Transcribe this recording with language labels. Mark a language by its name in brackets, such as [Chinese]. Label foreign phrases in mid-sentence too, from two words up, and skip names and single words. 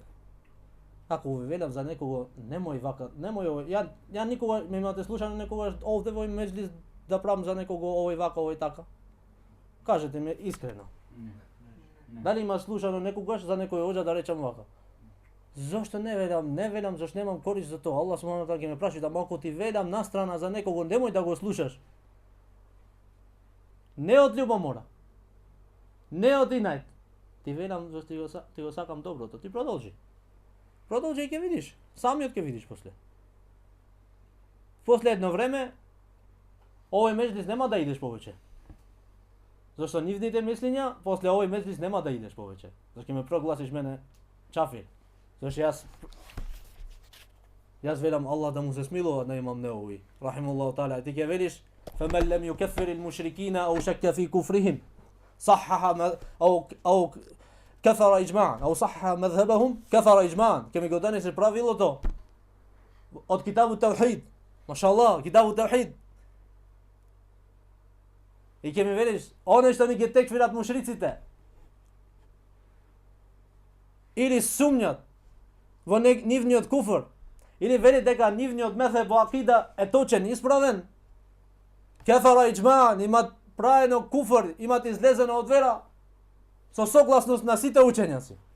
[Macedonian] Ако ви велам за некого, немој вака, немој ја никога ме имате слушано некогаш овде во меџлис да правам за некого овој вака, овој така. Кажете ми искрено. Дали има слушано некогаш за некој оџа да речам вака? Зошто не велам, зашто немам корист за тоа. Аллах [Arabic] سبحانه تعالى [Macedonian] ќе ме праши да малку ти велам настрана за некого, немој да го слушаш. Не од љубомора. Не од инајд. Ти велам зашто ти го сакам доброто. Ти продолжи. Продолжи и ќе видиш. Самиот ќе видиш после. После едно време овој меџлис нема да идеш повеќе. Зашто нивните мислења после овој меџлис нема да идеш повеќе. Зашто ќе ме прогласиш мене чафир. Зашто јас велам Аллах да му се смилува на имам Неови [Arabic] رحمه الله تعالى. [Macedonian] Ти ќе велиш [Arabic] فمن لم يكفر المشركين أو شك في كفرهم صحح أو كفر إجماعا أو صحح مذهبهم كفر إجماعا. [Macedonian] Ќе ми го донесе правилото од Китабут Таухид. Машаллах, Китабут Таухид. И ќе ми велиш, оне што ни ги текфират мушриците, или сумњат во нивниот куфр, или вели дека нивниот мезхеб во акида е точен, исправен, [Arabic] كفر إجماعا, [Macedonian] имат праено куфр, имат излезено од вера, со согласност на сите учењаци.